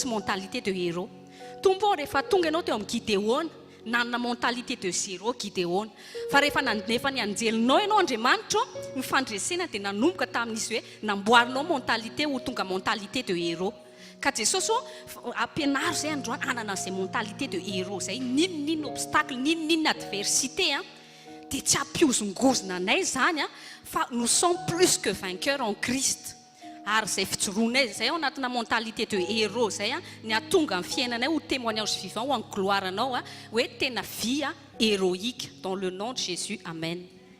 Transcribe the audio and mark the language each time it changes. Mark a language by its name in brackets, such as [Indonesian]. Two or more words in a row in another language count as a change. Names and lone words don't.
[French] mentalité de héros [Malagasy] tombo rehefa tonga ianao teo amin'ny Gideon nanana [French] mentalité de zéro [Malagasy] Gideon fa rehefa nefa ny anjelinao ianao Andriamanitra mifandresena dia nanomboka tamin'izy hoe namboarinao mentalité ho tonga [French] mentalité de héros [Malagasy] ka Jesosy ampianaro zay androany anana zay [French] mentalité de héros [Malagasy] zay ninonino obstacle ninonino adversité dia tsy ampiozongozona anay zany fa [French] nous sommes plus que vainqueurs en Christ [Malagasy] ary zay fijoroanay zay ao anatina [French] mentalité de héros [Malagasy] zay ny atonga amin'ny fiainanay ho [French] témoignage vivant [Malagasy] ho amin'ny gloire anao hoe tena [French] vie héroïque dans le nom de Jésus, [Malagasy] amen.